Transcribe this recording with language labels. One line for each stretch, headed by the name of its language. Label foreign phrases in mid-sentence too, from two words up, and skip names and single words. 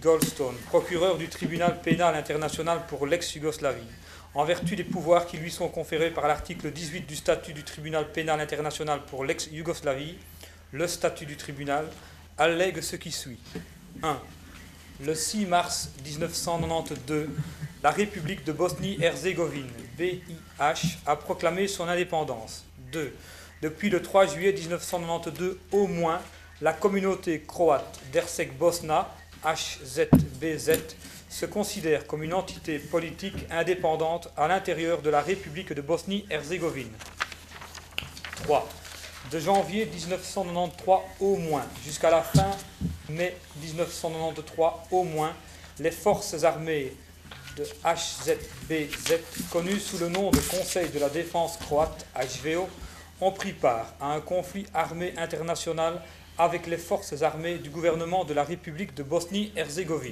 French: Goldstone, procureur du tribunal pénal international pour l'ex-Yougoslavie, en vertu des pouvoirs qui lui sont conférés par l'article 18 du statut du tribunal pénal international pour l'ex-Yougoslavie, le statut du tribunal allègue ce qui suit. 1. Le 6 mars 1992, la République de Bosnie-Herzégovine, BiH, a proclamé son indépendance. 2. Depuis le 3 juillet 1992, au moins, la communauté croate d'Herceg-Bosna, HZBZ, se considère comme une entité politique indépendante à l'intérieur de la République de Bosnie-Herzégovine. 3. De janvier 1993 au moins jusqu'à la fin mai 1993 au moins, les forces armées de HZBZ, connues sous le nom de Conseil de la défense croate, HVO, ont pris part à un conflit armé international avec les forces armées du gouvernement de la République de Bosnie-Herzégovine.